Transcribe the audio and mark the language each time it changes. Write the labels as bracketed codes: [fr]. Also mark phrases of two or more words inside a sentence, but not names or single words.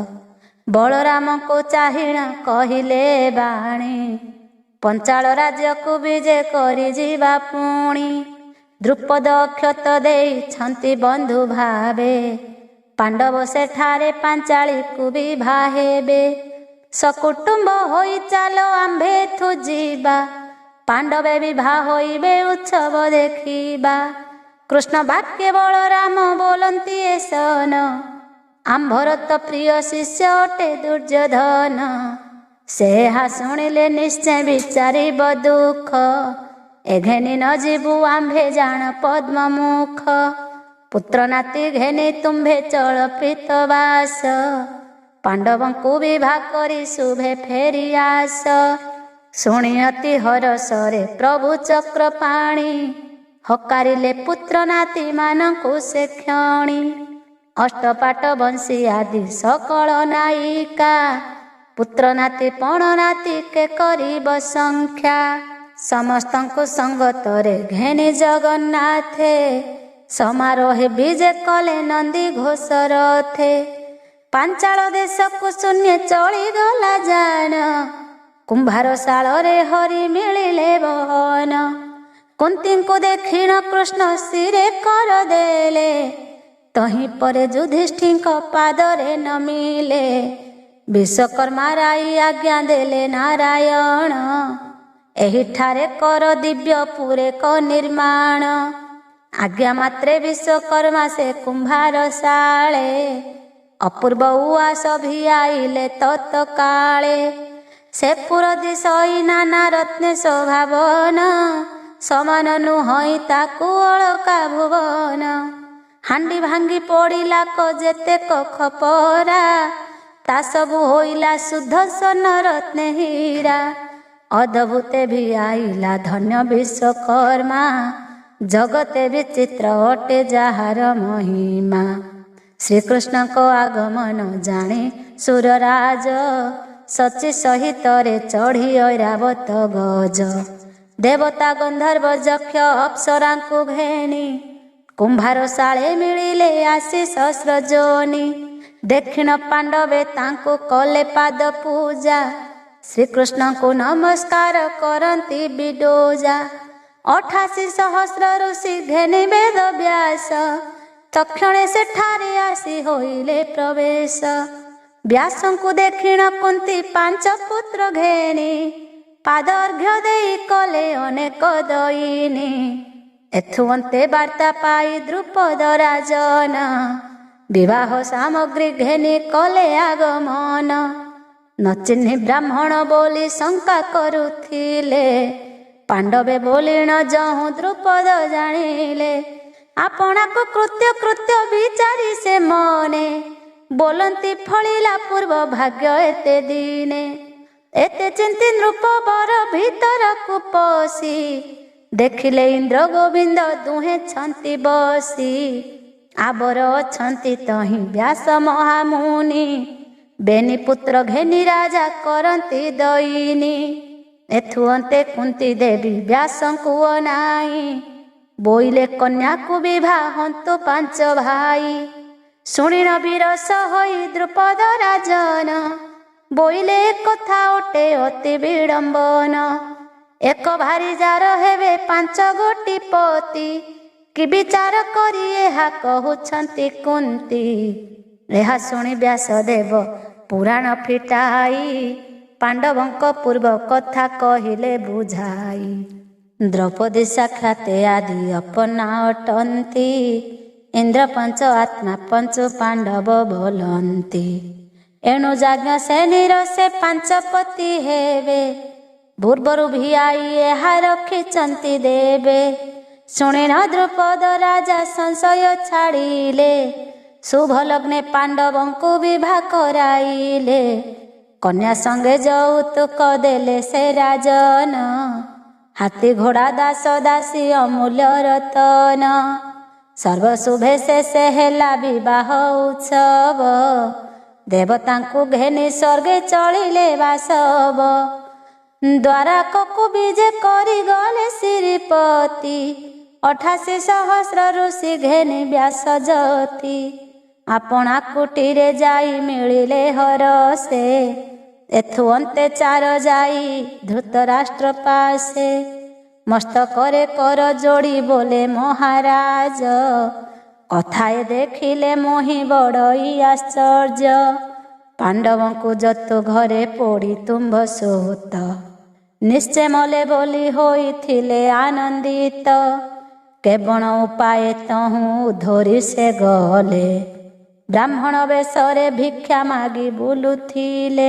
[or] ବଳରାମଙ୍କୁ ଚାହିଣ କହିଲେ ବାଣୀ ପଞ୍ଚାଳ ରାଜ୍ୟକୁ ବିଜେ କରି ଯିବା ପୁଣି। ଦ୍ରୁପଦ ଅକ୍ଷତ ଦେଇଛନ୍ତି ବନ୍ଧୁ ଭାବେ ପାଣ୍ଡବ ସେଠାରେ ପାଞ୍ଚାଳିକୁ ବିଭା ହେବେ। ସକୁଟୁମ୍ବ ହୋଇ ଚାଲୋ ଆମ୍ଭେଥୁ ଜୀବା ପାଣ୍ଡବେ ବିବାହ ହୋଇବେ ଉତ୍ସବ ଦେଖିବା। କୃଷ୍ଣ ବାକ୍ୟ ବଳରାମ ବୋଲନ୍ତି ଏ ସନ ଆମ୍ଭର ତୋ ପ୍ରିୟ ଶିଷ୍ୟ ଅଟେ ଦୁର୍ଯ୍ୟୋଧନ। ସେ ହା ଶୁଣିଲେ ନିଶ୍ଚୟ ବିଚାରିବ ଦୁଖ ଏ ଘେନି ନ ଜୀବୁ ଆମ୍ଭେ ଜାଣ ପଦ୍ମମୁଖ। ପୁତ୍ର ନାତି ଘେନି ତୁମ୍ଭେ ଚଳ ପୀତବାସ ପାଣ୍ଡବଙ୍କୁ ବିବାହ କରି ଶୁଭେ ଫେରି ଆସ। ଶୁଣି ଅତି ହରଷରେ ପ୍ରଭୁ ଚକ୍ରପାଣି ହକାରିଲେ ପୁତ୍ର ନାତି ମାନଙ୍କୁ ସେ କ୍ଷଣି। ଅଷ୍ଟପାଟ ବଂଶୀ ଆଦି ସକଳ ନାୟିକା ପୁତ୍ର ନାତି ପଣ ନାତି କେ କରିବ ସଂଖ୍ୟା। ସମସ୍ତଙ୍କୁ ସଙ୍ଗତରେ ଘେନି ଜଗନ୍ନାଥେ ସମାରୋହେ ବିଜେ କଲେ ନନ୍ଦୀ ଘୋଷ ରଥେ। ପାଞ୍ଚାଳ ଦେଶକୁ ଶୂନ୍ୟ ଚଳି ଗଲା ଜାଣ କୁମ୍ଭାର ଶାଳରେ ହରି ମିଳିଲେ ବହନ। କୁନ୍ତୀଙ୍କୁ ଦେଖିଣ କୃଷ୍ଣ ଶିରେ କର ଦେଲେ ତହିଁ ପରେ ଯୁଧିଷ୍ଠିରଙ୍କ ପାଦରେ ନମିଲେ। ବିଶ୍ୱକର୍ମା ରାଇ ଆଜ୍ଞା ଦେଲେ ନାରାୟଣ ଏହିଠାରେ କର ଦିବ୍ୟ ପୁରେ କ ନିର୍ମାଣ। ଆଜ୍ଞା ମାତ୍ରେ ବିଶ୍ୱକର୍ମା ସେ କୁମ୍ଭାର ଶାଳେ ଅପୂର୍ବ ଉଆସ ଭି ଆଇଲେ ତତ୍କାଳେ। ସେ ପୁର ଦିଶଇ ନାନା ରତ୍ନେ ଶୋଭାବନ ସମାନ ନୁହଇ ତାକୁ ଅଳକା ଭୁବନ। ହାଣ୍ଡି ଭାଙ୍ଗି ପଡ଼ିଲା କ ଯେତେକ ଖପରା ତା ସବୁ ହୋଇଲା ଶୁଦ୍ଧ ସ୍ୱନ ରତ୍ନେ ହୀରା। ଅଦ୍ଭୁତେ ଭି ଆଇଲା ଧନ୍ୟ ବିଶ୍ୱକର୍ମା ଜଗତେ ବିଚିତ୍ର ଅଟେ ଯାହାର ମହିମା। ଶ୍ରୀକୃଷ୍ଣ କୋ ଆଗମନ ଜାଣେ ସୁରରାଜ ଶଚୀ ସହିତ ରେ ଚଢ଼ି ଐରାବତ ଗଜ। ଦେବତା ଗନ୍ଧର୍ବ ଯକ୍ଷ ଅପ୍ସରା କୋ ଘେନି କୁମ୍ଭାର ଶାଳେ ମିଳିଲେ ଆଶିଷ ସୃଜନୀ। ଦକ୍ଷିଣ ପାଣ୍ଡବେ ତାଙ୍କୁ କଲେ ପାଦ ପୂଜା ଶ୍ରୀକୃଷ୍ଣ କୋ ନମସ୍କାର କରନ୍ତି ବିଡୋଜା। 88 ସହସ୍ର ଋଷି ଘେନି ବେଦ ବ୍ୟାସ ତକ୍ଷଣେ ସେଠାରେ ଆସି ହୋଇଲେ ପ୍ରବେଶ। ବ୍ୟାସଙ୍କୁ ଦକ୍ଷିଣ କୁନ୍ତୀ 5 ପୁତ୍ର ଘେନି ପାଦାର୍ଘ୍ୟ ଦେଇ କଲେ ଅନେକ ଦୟିନୀ। ଏଥୁ ଅନ୍ତେ ବାର୍ତ୍ତା ପାଇ ଦ୍ରୁପଦ ରାଜନ ବିବାହ ସାମଗ୍ରୀ ଘେନି କଲେ ଆଗମନ। ନ ଚିହ୍ନି ବ୍ରାହ୍ମଣ ବୋଲି ଶଙ୍କା କରୁଥିଲେ ପାଣ୍ଡବେ ବୋଲି ନ ଜହୁ ଦ୍ରୁପଦ ଜାଣିଲେ। ଆପଣା କୋ କୃତ୍ୟ କୃତ୍ୟ ବିଚାରି ସେ ମନେ ବୋଲନ୍ତି ଫଳିଲା ପୂର୍ବ ଭାଗ୍ୟ ଏତେ ଦିନେ। ଏତେ ଚିନ୍ତି ନୃପ ବର ଭିତର କୋ ପଶି ଦେଖିଲେ ଇନ୍ଦ୍ର ଗୋବିନ୍ଦ ଦୁହେଁ ଛନ୍ତି ବସି। ଆବର ଅଛନ୍ତି ତହିଁ ବ୍ୟାସ ମହାମୁନି ବେନି ପୁତ୍ର ଘେନି ରାଜା କରନ୍ତି ଦୟିନୀ। ଏଥୁ ଅନ୍ତେ କୁନ୍ତୀ ଦେବୀ ବ୍ୟାସଙ୍କୁ ଅନାଇ ବୋଇଲେ କନ୍ୟା କୋ ବିବାହ ହନ୍ତୁ 5 ଭାଇ। ଶୁଣିଣ ବିରସ ହୋଇ ଦ୍ରୁପଦ ରାଜନ ବୋଇଲେ କଥା ଓଟେ ଅତି ବିଡମ୍ବନ। ଏକ ଭାରୀ ଯାର ହେବେ 5 ଗୋଟି ପତି କି ବିଚାର କରି ଏହା କହଉଛନ୍ତି କୁନ୍ତୀ। ଏହା ଶୁଣି ବ୍ୟାସଦେବ ପୁରାଣ ଫିଟାଇ ପାଣ୍ଡବଙ୍କ ପୂର୍ବ କଥା କହିଲେ ବୁଝାଇ। ଦ୍ରୌପଦୀ ସାକ୍ଷାତେ ଆଦି ଅପଣା ଅଟନ୍ତି ଇନ୍ଦ୍ର 5 ଆତ୍ମା 5 ପାଣ୍ଡବ ବୋଲନ୍ତି। ଏଣୁ ଯାଜ୍ଞ ସେନୀର ସେ 5 ପତି ହେବେ ପୂର୍ବରୁ ଭି ଆଇ ଏହା ରଖିଛନ୍ତି ଦେବେ। ଶୁଣି ନ ଦ୍ରୁପଦ ରାଜା ସଂଶୟ ଛାଡ଼ିଲେ ଶୁଭ ଲଗ୍ନେ ପାଣ୍ଡବଙ୍କୁ ବିବାହ କରାଇଲେ। କନ୍ୟା ସଙ୍ଗେ ଯୌତୁକ ଦେଲେ ସେ ରାଜନ ହାତୀ ଘୋଡ଼ା ଦାସ ଦାସୀ ଅମୂଲ୍ୟ ରତନ। ସର୍ବଶୁଭେ ସେ ହେଲା ବିବାହ ଉତ୍ସବ ଦେବତାଙ୍କୁ ଘେନି ସ୍ୱର୍ଗେ ଚଳିଲେ ବାସବ। ଦ୍ୱାରକୁ ବିଜେ କରି ଗଲେ ଶ୍ରୀପତି 88 ସହସ୍ର ଋଷି ଘେନି ବ୍ୟାସ ଯତି। ଆପଣା କୁଟୀରେ ଯାଇ ମିଳିଲେ ହରଷେ ଏଥୁ ଅନ୍ତେ 4 ଯାଇ ଧୃତରାଷ୍ଟ୍ର ପାଶେ। ମସ୍ତକରେ କର ଯୋଡ଼ି ବୋଲେ ମହାରାଜ କଥାଏ ଦେଖିଲେ ମୋହି ବଡ଼ଇ ଆଶ୍ଚର୍ଯ୍ୟ। ପାଣ୍ଡବଙ୍କୁ ଯତୁ ଘରେ ପୋଡ଼ି ତୁମ୍ଭ ସୋତ। ନିଶ୍ଚୟ ମଲେ ବୋଲି ହୋଇଥିଲେ ଆନନ୍ଦିତ। କେବଳ ଉପାୟ ତହୁଁ ଧରି ସେ ଗଲେ। ବ୍ରାହ୍ମଣ ବେଶରେ ଭିକ୍ଷା ମାଗି ବୁଲୁଥିଲେ।